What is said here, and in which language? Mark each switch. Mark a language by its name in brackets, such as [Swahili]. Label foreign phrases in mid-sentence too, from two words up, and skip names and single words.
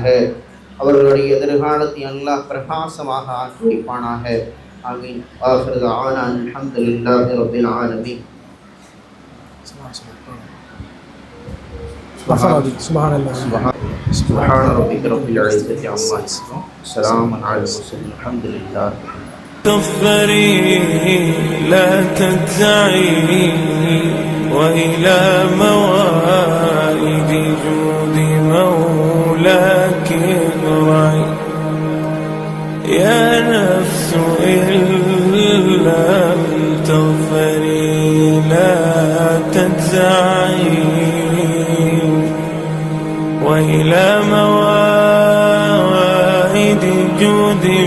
[Tamil] அவர்களுடைய எதிர்காலத்தை அல்லாஹ் பிரகாசமாக ஆக்கி வைப்பானாக. ஆமீன். [Arabic] آخر دعوانا الحمد لله رب العالمين. سبحان ربك رب العزة عما يصفون. سلام على المرسلين. الحمد لله. تغفري لا تجزعي وإلى موائد جود مولاك ارجعي يا نفس إن لم تغفري لا تجزعي وإلى موائد جود